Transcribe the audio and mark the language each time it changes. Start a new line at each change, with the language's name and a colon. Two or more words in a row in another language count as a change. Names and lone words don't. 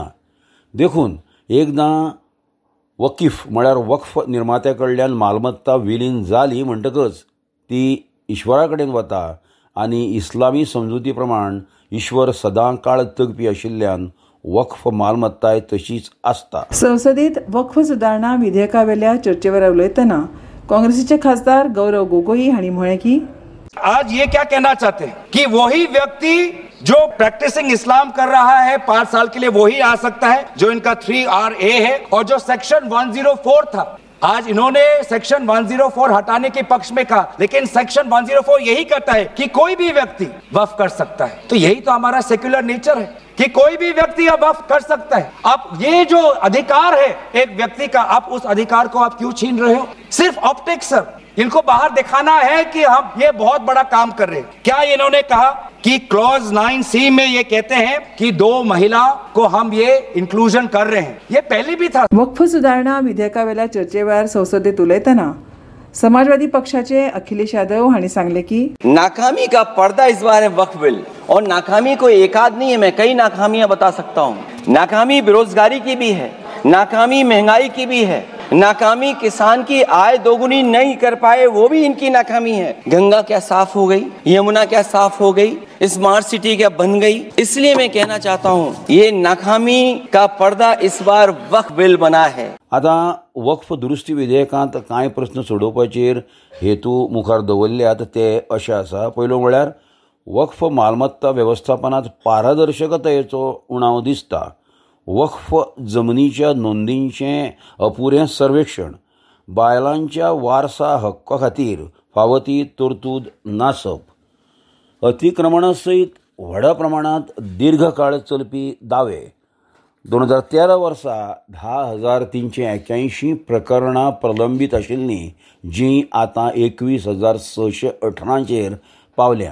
Konkani: देखून एकदां वकीफ म्हळ्यार वक्फ निर्मात्या कडल्यान मालमत्ता विलीन जाली म्हणटकच ती ईश्वरा कडेन वता आनी इस्लामी समजुती प्रमाण ईश्वर सदां काळ तगपी आशिल्ल्यान वक्फ मालमत्ताय तशीच आसता. संसदेत वक्फ सुधारणा विधेयकावेल्या चर्चेवर उलयतना काँग्रेसीचे खासदार गौरव गोगोई हांणी म्हळें की
Hindi: आज ये क्या कहना चाहते हैं कि वही व्यक्ति जो प्रैक्टिसिंग इस्लाम कर रहा है 5 साल के लिए वही आ सकता है जो इनका 3RA है, और जो सेक्शन 104 था, आज इन्होंने सेक्शन 104 हटाने के पक्ष में कहा, लेकिन सेक्शन 104 यही कहता है कि कोई भी व्यक्ति वक्फ कर सकता है. तो यही तो हमारा
English: secular nature
Hindi: है कि कोई भी व्यक्ति अब वक्फ कर सकता है. अब ये जो अधिकार है एक व्यक्ति का, आप उस अधिकार को आप क्यों छीन रहे हो? सिर्फ
English: optics sir,
Hindi: इनको बाहर दिखाना है कि हम ये बहुत बड़ा काम कर रहे हैं. क्या इन्होंने कहा कि क्लॉज 9C में ये कहते हैं कि 2 महिला को हम ये इंक्लूजन कर रहे हैं? ये पहले भी था.
Konkani: वक्फ सुधारणा विधेयकावेल्या चर्चेवेळार संसदेत उलयतना समाजवादी पक्षाचे अखिलेश यादव हांणी सांगले की
Hindi: नाकामी का पर्दा इस बार है वक्फ बिल, और नाकामी कोई एक आध नहीं है, मैं कई नाकामियां बता सकता हूं. नाकामी बेरोजगारी की भी है, नाकामी महंगाई की भी है, नाकामी किसान की आय दोगुनी नहीं कर पाए वो भी इनकी नाकामी है. गंगा क्या साफ हो गई, यमुना क्या साफ हो गई,
English: smart city
Hindi: क्या बन गई. इसलिए मैं कहना चाहता हूँ ये नाकामी का पर्दा इस बार वक्फ बिल बना है.
Konkani: आता वक्फ दुरुस्ती विधेयकांत कांय प्रस्न सोडोवपाचेर हेतू मुखार दवरल्यात ते अशे आसा. पयलो म्हळ्यार वक्फ मालमत्ता वेवस्थापनांत पारदर्शकतायेचो उणाव दिसता. वक्फ जमनीच्या नोंदींचें अपुरें सर्वेक्षण, बायलांच्या वारसा हक्का खातीर फावो ती तरतूद नासप, अतिक्रमणा सयत व्हड प्रमाणांत दीर्घ काळ चलपी दावे, 2013 वर्सा 10,381 प्रकरणां प्रलंबीत आशिल्लीं जीं आतां 21,618चेर पावल्यांत.